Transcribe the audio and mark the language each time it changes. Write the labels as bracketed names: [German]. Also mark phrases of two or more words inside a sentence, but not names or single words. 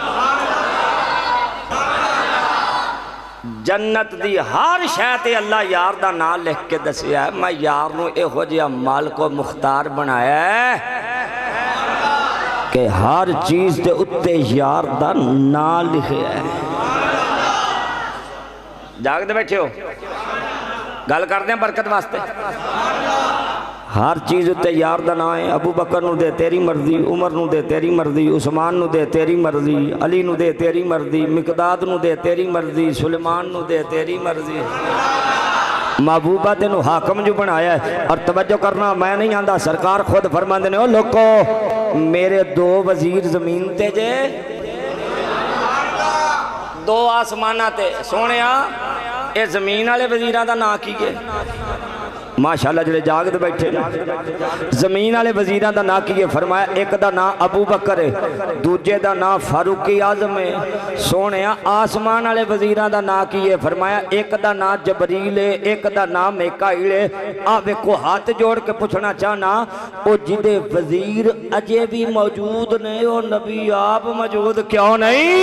[Punjabi] جنت دی ہر شے تے اللہ یار دا نام لکھ کے دسیا ہے، میں یار نو ایہو جہا مالک و مختار بنایا ہے کہ ہر چیز دے اتے یار دا نام لکھیا ہے۔ جاگ دے بیٹھے ہو، گل کر دیں برکت واسطے۔ ہر چیز اتے یار دا نام ہے۔ ابو بکر نو دے تیری مرضی، عمر نو دے تیری مرضی، عثمان نو دے تیری مرضی، علی نو دے تیری مرضی، مقداد نو دے تیری مرضی، سلیمان نو دے تیری مرضی۔ محبوبہ تینو حاکم جو بنایا ہے۔ اور توجہ کرنا، میں نہیں آندہ، سرکار خود فرماندے نے، او لوکو میرے 2 وزیر زمین تے جے، 2 آسمانہ تے، سونیا اے زمین والے وزیراں دا نام کی گئے؟ ماشاءاللہ جڑے جاگ دے بیٹھے زمین والے وزیراں دا نام کی ہے؟ فرمایا ایک دا نام ابو بکر ہے، دوجے دا نام فاروق اعظم ہے۔ سونیا آسمان والے وزیراں دا نام کی ہے؟ فرمایا ایک دا نام جبریل ہے، ایک دا نام میکائیل ہے۔ آپ کو ہاتھ جوڑ کے پوچھنا چاہنا، او جدے وزیر اجے بھی موجود نہیں، او نبی آپ موجود کیوں نہیں؟